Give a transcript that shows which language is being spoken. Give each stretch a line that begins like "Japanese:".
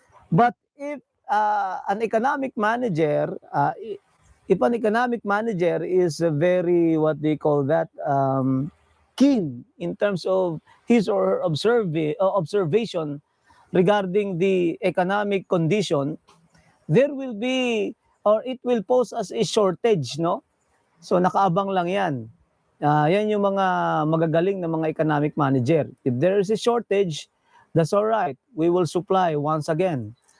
English: But if an economic manager, if an economic manager is very, what they call that, keen in terms of his or her observation regarding the economic condition, there will be, or it will pose as a shortage, no?
Filipino: So nakaabang lang yan. Yan yung mga magagaling na mga economic manager.
English: If there is a shortage, that's all right. We will supply once again.